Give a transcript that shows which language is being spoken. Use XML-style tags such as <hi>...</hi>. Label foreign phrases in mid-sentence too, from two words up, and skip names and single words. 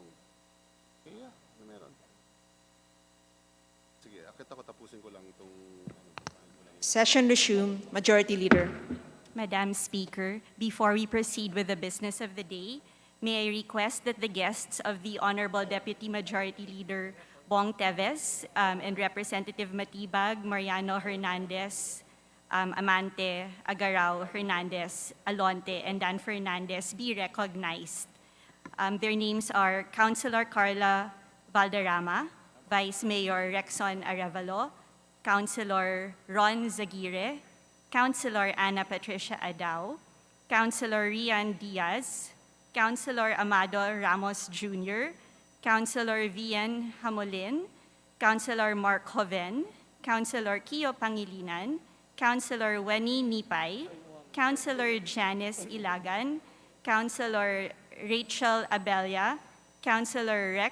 <tl>Kaya, ano meron? Sige, akit ako, tapusin ko lang itong...</tl> <en>Session resumed. Majority Leader. Madam Speaker, before we proceed with the business of the day, may I request that the guests of the Honorable Deputy Majority Leader Bong Teves and Representative Matibag, Mariano Hernandez, Amante, Agarao, Hernandez, Alonte, and Dan Fernandez be recognized. Their names are Councilor Carla Valderrama, Vice Mayor Rexon Arevalo, Councilor Ron Zaguirre, Councilor Ana Patricia Adao, Councilor Rian Diaz, Councilor Amado Ramos Jr., Councilor Vian Hamolin, Councilor Mark Joven, Councilor Kio Pangilinan, Councilor Weni Nipay, Councilor Janice Ilagan, Councilor Rachel Abella, Councilor</en>